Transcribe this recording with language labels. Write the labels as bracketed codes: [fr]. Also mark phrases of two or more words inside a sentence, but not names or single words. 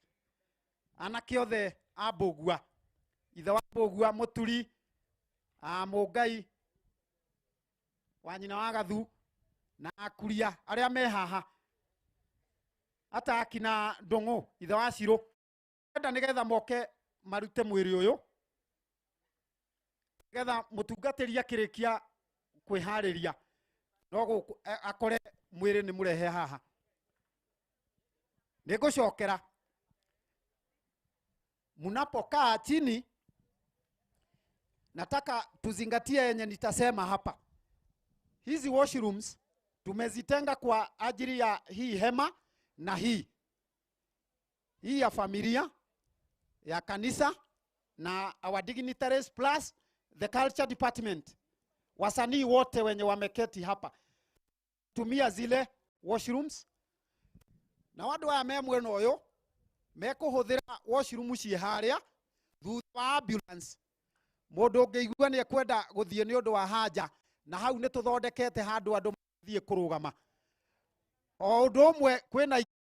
[ki] Anake othe a Mbugua, ithe wa Mbugua Muturi, Mungai wa nyina wa Gathu na Akuria aria me haha, ata akina Ndungu ithe wa Ciro, enda nigetha moke marute mwiri uyu nigetha mutungatiri akirikia kwihariria no akore mwiri ni murehe haha. [sw] Nigucokera, munapokaa chini nataka tuzingatie yenye nitasema hapa. Hizi washrooms tumezitenga kwa ajili ya hii hema na hii ya familia ya kanisa na [en] our dignitaries plus the culture department. [sw] Wasanii wote wenye wameketi hapa tumia zile washrooms, [ki] na wandu aya me mwena uyu mekuhuthira washroom cie haria thutha wa ambulance. Mundu ungiigua ni ekwenda guthie ni undu wa haja, na hau ni tuthondekete handu andu mathie kurugama o undu umwe kwina